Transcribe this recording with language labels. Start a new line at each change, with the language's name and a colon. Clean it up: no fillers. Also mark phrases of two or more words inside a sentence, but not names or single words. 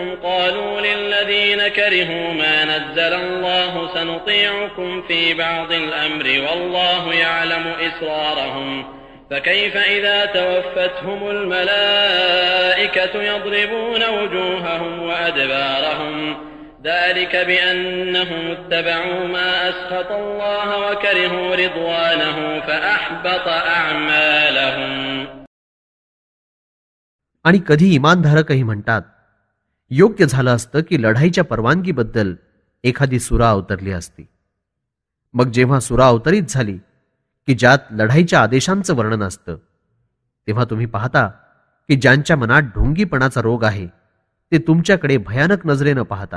Arabic: قالوا للذين كرهوا ما نزل الله سنطيعكم في بعض الأمر والله يعلم إسرارهم فكيف إذا توفتهم الملائكة يضربون وجوههم وأدبارهم ذلك بأنهم اتبعوا ما أسخط الله وكرهوا رضوانه فأحبط أعمالهم.
Marathi: आणि कधी इमानधारकही म्हणतात, योग्य झालं असतं की लढाईच्या परवानगीबद्दल एखादी सुरा अवतरली असती. मग जेव्हा सुरा अवतरित झाली की ज्यात लढाईच्या आदेशांचं वर्णन असतं, तेव्हा तुम्ही पाहता की ज्यांच्या मनात ढोंगीपणाचा रोग आहे ते तुमच्याकडे भयानक नजरेनं पाहतात.